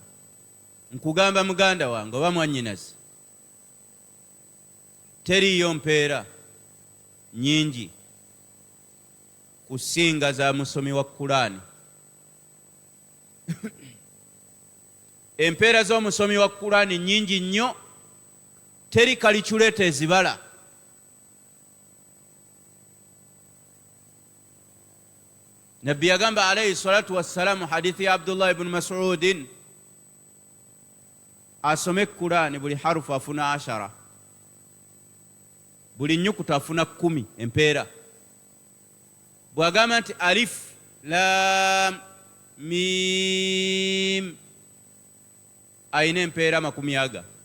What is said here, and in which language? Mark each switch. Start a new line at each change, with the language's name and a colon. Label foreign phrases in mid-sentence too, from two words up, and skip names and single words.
Ganda: Nkugamba muganda wange oba mwannyinaze, teriyo mpeera nyingi kusinga za musomi wa Qur'an. Empeera z'omusomi wa Qur'an nyingi nnyo, teri kaliculeta ezibala. Nabbi yagamba
Arabic: عليه الصلاة والسلام
Ganda: hadithi ya Abdullah ibn Mas'udin, asome Qur'an buli harufu afuna 10, buli nyukuta afuna 10 empeera. Bwagamba nti
Arabic: ألف لام ميم
Ganda: ayina empeera 10.